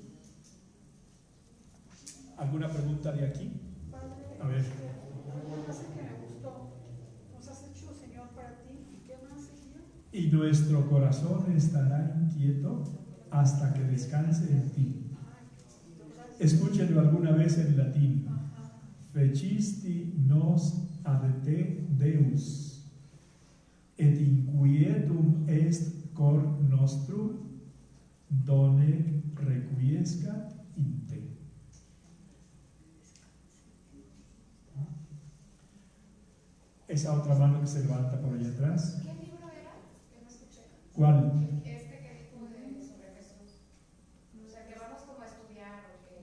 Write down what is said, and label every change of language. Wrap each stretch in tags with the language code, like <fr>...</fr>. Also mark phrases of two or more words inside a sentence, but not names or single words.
<es>¿Alguna pregunta de aquí? A ver. Una frase que me gustó. Nos has hecho, Señor, para ti. ¿Y qué más, Señor? Y nuestro corazón estará inquieto hasta que descanse en ti. Escúchenlo alguna vez en latín.</es> <la>Fecisti nos ad te Deus, et inquietum est cor nostrum, donec requiescat in te.</la> <es>Esa otra mano que se levanta por allá atrás. ¿Qué libro era? Que no escuché. ¿Cuál? Este que dijo sobre Jesús. O sea, que vamos como a estudiar o que...</es>